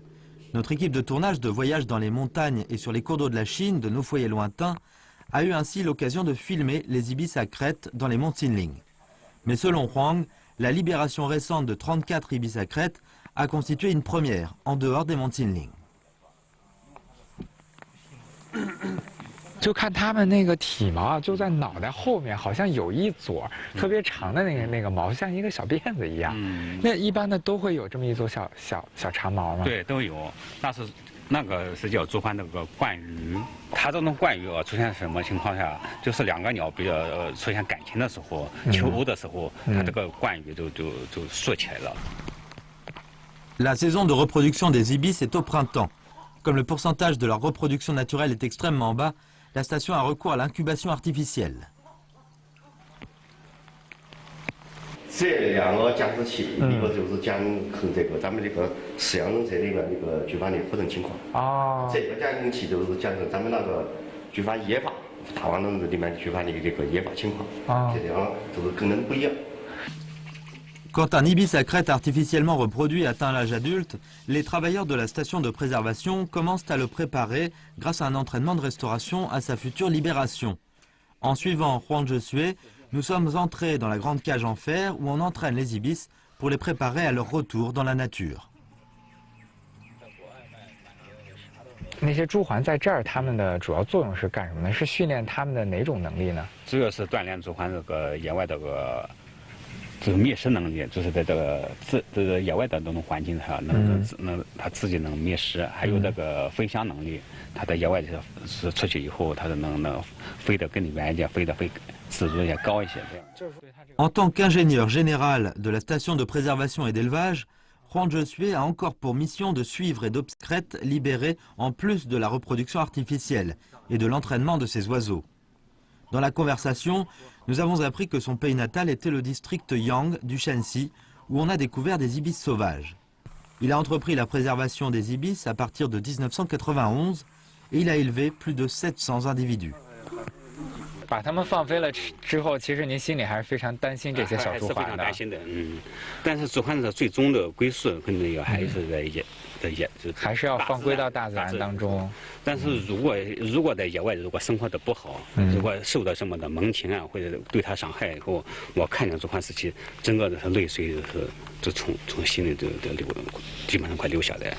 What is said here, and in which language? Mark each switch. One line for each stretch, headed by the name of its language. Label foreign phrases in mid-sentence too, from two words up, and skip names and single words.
French: Notre équipe de tournage de voyage dans les montagnes et sur les cours d'eau de la Chine, de nos foyers lointains, a eu ainsi l'occasion de filmer les ibis à Crète dans les monts Qinling. Mais selon Huang, la libération récente de 34 ibis à Crète a constitué une première en dehors des monts Qinling.
Chinese: 就看它们那个体毛啊，就在脑袋后面，好像有一撮特别长的那个毛，像一个小辫子一样。那一般的都会有这么一撮小长毛吗？对，都有。但是那个是叫朱鹮那个冠羽，它这种冠羽啊，出现什么情况下？就是两个鸟比较出现感情的时候，求偶的时候，它这个冠羽就竖起来了。
French: La saison de reproduction des ibis est au printemps. Comme le pourcentage de leur reproduction naturelle est extrêmement bas, la station a recours à l'incubation artificielle.
Chinese: 这两个降湿器，一个就是监控这个咱们这个饲养者里面那个菊花的活动情况。哦。这个监控器就是监控咱们那个菊花野发，大王笼子里面菊花的这个野发情况。哦。这两个就是功能不一样。
French: Quand un ibis à Crète artificiellement reproduit atteint l'âge adulte, les travailleurs de la station de préservation commencent à le préparer grâce à un entraînement de restauration à sa future libération. En suivant Juan Josué, nous sommes entrés dans la grande cage en fer où on entraîne les ibis pour les préparer à leur retour dans la nature.
Chinese: 那些朱鹮在这儿，它们的主要作用是干什么呢？是训练它们的哪种能力呢？主要是锻炼朱鹮这个野外这个。 这个觅食能力，就是在这个野外的这种环境下，它自己能觅食，还有这个飞翔能力。它在野外是出去以后，它能飞得更远一点，飞自如也高一些。这样。
French: En tant qu'ingénieur général de la station de préservation et d'élevage, Juan Josué a encore pour mission de suivre et d'observer libérés en plus de la reproduction artificielle et de l'entraînement de ces oiseaux. Dans la conversation, nous avons appris que son pays natal était le district Yang du Shanxi, où on a découvert des ibis sauvages. Il a entrepris la préservation des ibis à partir de 1991 et il a élevé plus de 700 individus.
Chinese: 把它们放飞了之后，其实您心里还是非常担心这些小朱鹮的。非常担心的，但是朱鹮的最终的归宿肯定还是在野，还是要放归到大自然当中。但是如果在野外如果生活的不好，如果受到什么的猛禽啊或者对它伤害以后，我看见朱鹮时期，整个的泪水就从心里就流，基本上快流下来。